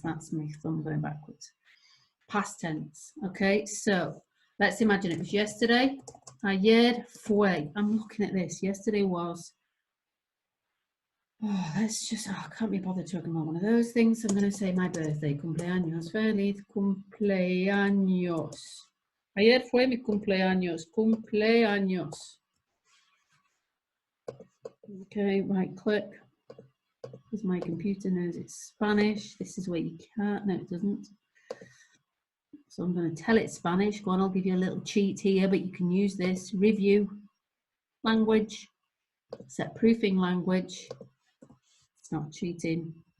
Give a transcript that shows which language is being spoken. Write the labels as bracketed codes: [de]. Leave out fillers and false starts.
[en] That's my thumb going backwards. Past tense, okay? So let's imagine it was yesterday. [es] Ayer fue. [en] I'm looking at this. Yesterday was... Oh, I can't be bothered talking about one of those things. I'm going to say my birthday, [es] cumpleaños, feliz cumpleaños. Ayer fue mi cumpleaños, cumpleaños. [en] Okay, right click, because my computer knows it's Spanish. This is where you can't, no it doesn't. So I'm going to tell it Spanish. Go on, I'll give you a little cheat here, but you can use this. Review, language, set proofing language. It's not cheating.